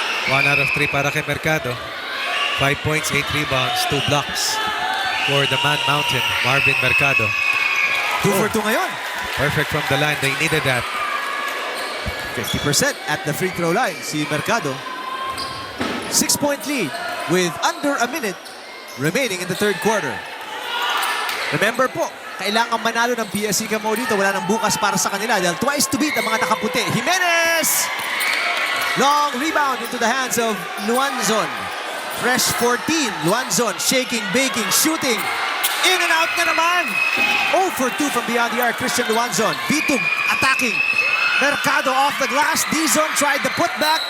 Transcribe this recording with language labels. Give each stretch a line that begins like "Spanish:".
English: 1 out of 3 para kay Mercado. 5 points, 8 rebounds, 2 blocks for the Man Mountain, Marvin Mercado. 2 for 2
Filipino: ngayon.
English: Perfect from the line. They needed that. 50% at the free throw line,
Filipino: si
English: Mercado. 6-point lead with under a minute remaining in the third quarter.
Filipino: Remember po, kailangan manalo ng PSC Kamao dito. Wala nang bukas para sa kanila dahil
English: twice to beat
Filipino: ang mga nakaputi.
English: Jimenez! Long rebound into the hands of Luanzon. Fresh 14. Luanzon shaking, baking, shooting. In and out
Filipino: na naman.
English: 0 for 2 from beyond the arc. Christian Luanzon. Bitug attacking. Mercado off the glass. Dizon tried the putback.